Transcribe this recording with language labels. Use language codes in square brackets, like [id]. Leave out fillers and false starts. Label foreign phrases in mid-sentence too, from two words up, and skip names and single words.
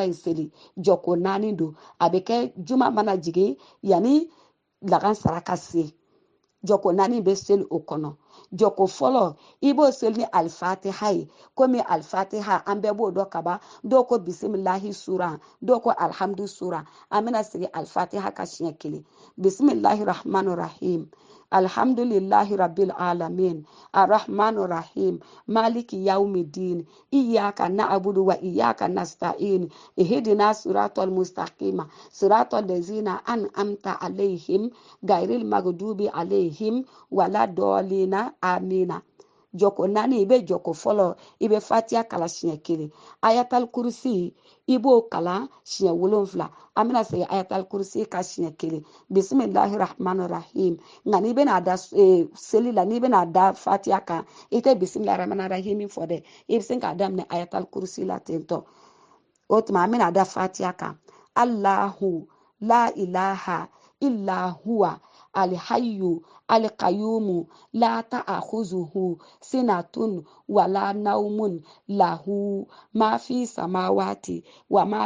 [bm] in seli jɔ ko 4 don a bɛ kɛ juma mana jigin yanni lagansara ka se jɔ ko 4 bɛ seli o kɔnɔ jɔ ko fɔlɔ i b'o seli ni alifatiha ye komi alifatiha an bɛɛ b'o dɔn ka ban dɔw ko bisimilahi sura dɔw ko alhamdu sura an bɛna sigi alifatiha ka siɲɛ 1 [ar] بسم الله الرحمن الرحيم الحمد لله رب العالمين الرحمن الرحيم مالك يوم الدين إياك نعبد وإياك نستعين اهدنا الصراط المستقيم صراط الذين أنعمت عليهم غير المغضوب عليهم ولا الضالين آمين [bm] joko nani ibe joko folo ibe fatiha kala siɲɛ kelen ayatal kursi ibo kala siɲɛ wolonfila an bɛna segin ayatal kursi ka siɲɛ kelen [ar] بسم الله الرحمن الرحيم [bm] nka n'i bɛna da seli la n'i bɛna da fatiha kan i tɛ [ar] بسم الله الرحمن الرحيم [bm] fɔ dɛ i bɛ se k'a daminɛ ayatal kursi la ten tɔ o tuma an bɛna da fatiha kan [ar] الله لا إله إلا هو الحي القيوم لا تأخذه سنة ولا نوم له ما في السماوات وما